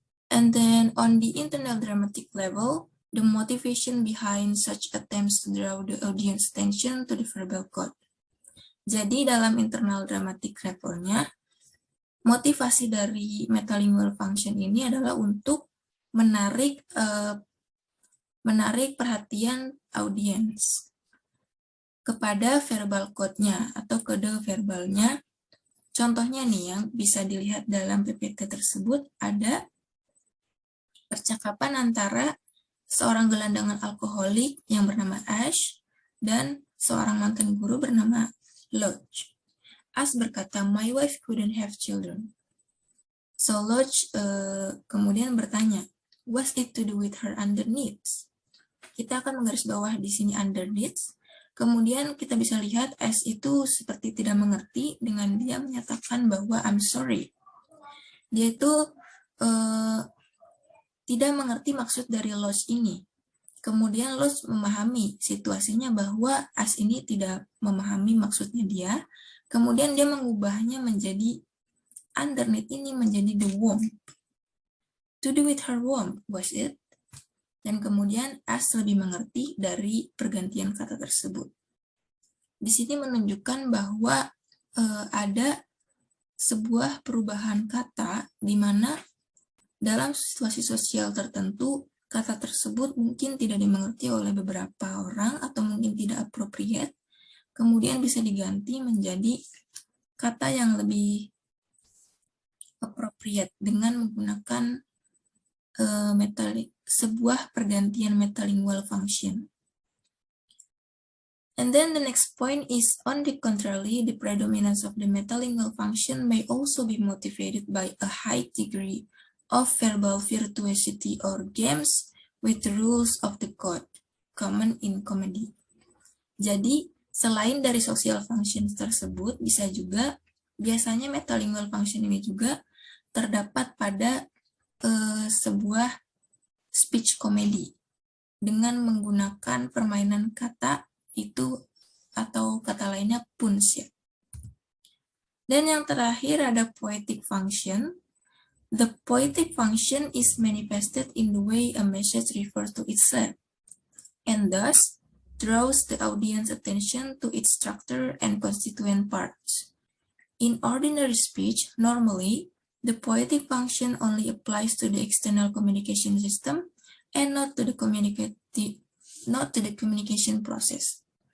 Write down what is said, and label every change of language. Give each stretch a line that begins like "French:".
English: And then on the internal dramatic level, the motivation behind such attempts to draw the audience attention to the verbal code.
Indonesian: Jadi dalam internal dramatic levelnya, motivasi dari metalingual function ini adalah untuk menarik perhatian audiens kepada verbal code-nya atau kode verbalnya. Contohnya nih yang bisa dilihat dalam PPT tersebut ada percakapan antara seorang gelandangan alkoholik yang bernama Ash dan seorang mantan guru bernama Lodge.
English: Ash
Indonesian: berkata,
English: "My wife couldn't have children." So Lodge
Indonesian: kemudian bertanya,
English: "What's it to do with her underneath?"
Indonesian: Kita akan menggaris bawah di sini underneath. Kemudian kita bisa lihat Ash itu seperti tidak mengerti dengan dia menyatakan bahwa
English: I'm sorry.
Indonesian: Dia itu tidak mengerti maksud dari Lodge ini. Kemudian Lodge memahami situasinya bahwa Ash ini tidak memahami maksudnya dia. Kemudian dia mengubahnya menjadi underneath ini menjadi
English: the womb. To do with her womb, was it?
Indonesian: Dan kemudian Ash lebih mengerti dari pergantian kata tersebut. Di sini menunjukkan bahwa ada sebuah perubahan kata di mana dalam situasi sosial tertentu kata tersebut mungkin tidak dimengerti oleh beberapa orang atau mungkin tidak appropriate, kemudian bisa diganti menjadi kata yang lebih appropriate dengan menggunakan sebuah pergantian metalingual function.
English: And then the next point is, on the contrary, the predominance of the metalingual function may also be motivated by a high degree of verbal virtuosity or games with the rules of the code, common in comedy.
Indonesian: Jadi, selain dari social functions tersebut, bisa juga, biasanya metalingual function ini juga terdapat pada sebuah speech comedy dengan menggunakan permainan kata itu atau kata lainnya puns ya. Dan yang terakhir ada poetic function.
English: The poetic function is manifested in the way a message refers to itself and thus draws the audience attention to its structure and constituent parts. In ordinary speech, normally, the poetic function only applies to the external communication system and not to the communication process.